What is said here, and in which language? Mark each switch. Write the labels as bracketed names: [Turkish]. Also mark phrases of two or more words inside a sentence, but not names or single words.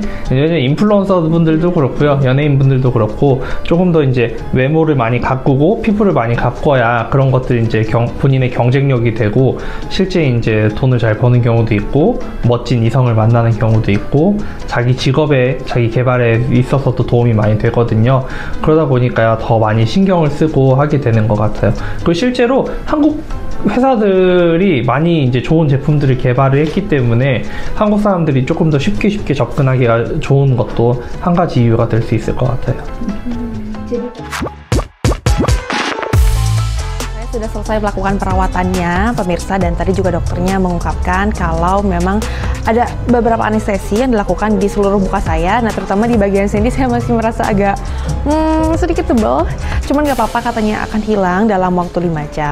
[Korean] 인플루언서 분들도 그렇고요, 연예인 분들도 그렇고 조금 더 이제 외모를 많이 가꾸고 피부를 많이 가꿔야 그런 것들이 이제 본인의 경쟁력이 되고 실제 이제 돈을 잘 버는 경우도 있고 멋진 이성을 만나는 경우도 있고 자기 직업에 자기 개발에 있어서도 도움이 많이 되거든요. 그러다 보니까 더 많이 신경을 쓰고 하게 되는 것 같아요. 그리고 실제로 한국 회사들이 많이 이제 좋은 제품들을 개발을 했기 때문에 한국 사람들이 조금 더 쉽게 접근하기가 좋은 것도 한 가지 이유가 될 수 있을 것 같아요. [Indonesian] Sudah selesai melakukan perawatannya, pemirsa, dan tadi juga dokternya mengungkapkan kalau memang ada beberapa anestesi yang dilakukan di seluruh muka saya. Nah, terutama di bagian sini saya masih merasa agak sedikit tebal, cuman nggak apa-apa, katanya akan hilang dalam waktu 5 jam.